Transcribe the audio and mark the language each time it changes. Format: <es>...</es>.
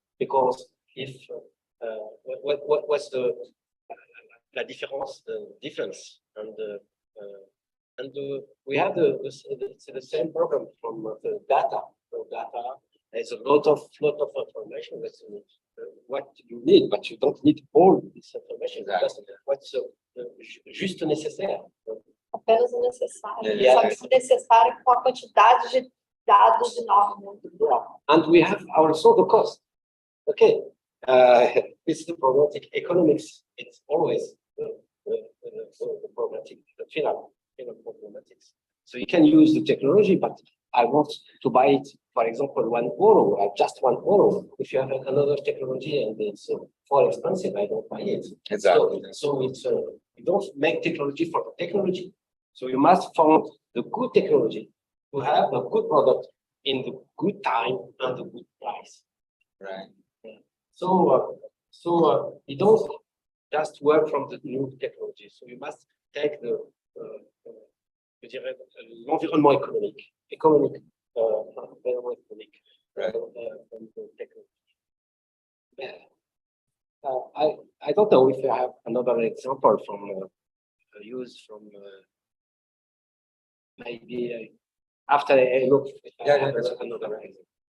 <en>Because if what's the difference, and we have the same problem from the data. So data, there's a lot of information that's what you need, but you don't need all this information. What's</en> <fr>juste nécessaire.</fr> <pt>Apenas o necessário.</pt> <en>Yeah.</en> <pt>Só que o necessário com a quantidade de dados enorme.</pt> <en>And we have also the cost. Okay, this is the problematic economics. It's always the problematic, the final problematics. So you can use the technology, but I want to buy it, for example, €1, just €1. If you have another technology and it's more expensive, I don't buy it. Exactly. So it's you don't make technology for the technology. So you must find the good technology to have a good product in the good time and the good price. Right. So you don't just work from the new technology. So you must take</en> <fr>l'environnement économique, environnement économique,</fr> <en>right. from the technology. don't know if I have another example from use from maybe after I look. Yeah, there's another example.</en>